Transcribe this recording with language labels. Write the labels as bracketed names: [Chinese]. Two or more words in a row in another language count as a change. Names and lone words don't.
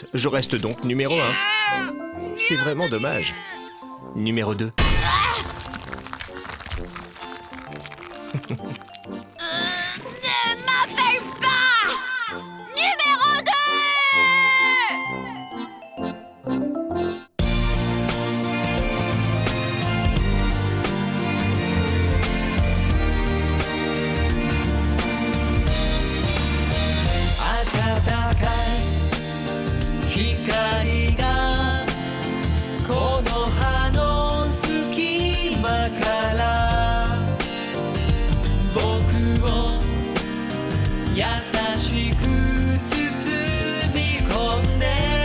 [French] Je reste donc numéro 1. C'est vraiment dommage. Numéro 2. Ne m'appelle pas! Numéro 2! [Japanese] 光がこの葉の隙間から僕を優しく包み込んで